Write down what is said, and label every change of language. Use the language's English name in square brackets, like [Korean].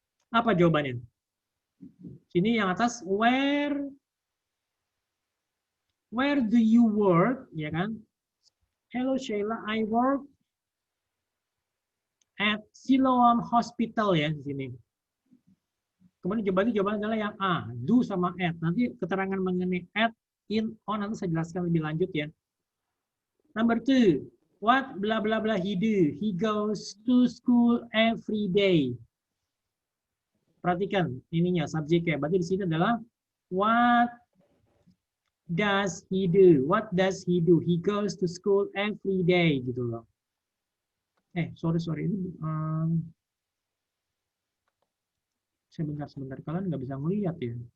[Indonesian] Apa jawabannya? Sini yang atas, [English] where do you work, [Indonesian] ya kan? [English] Hello Sheila, I work at Siloam Hospital [Indonesian] ya di sini. Kemudian jawabannya adalah yang A, do sama at. Nanti keterangan mengenai at, in, on nanti saya jelaskan lebih lanjut ya. [English] Number 2, what blah blah blah he do? He goes to school every day. [Indonesian] Perhatikan ininya subjeknya. Berarti di sini adalah [English] what does he do? What does he do? He goes to school every day gitu loh. [Indonesian] Sorry ini sebentar kalian nggak bisa melihat ya.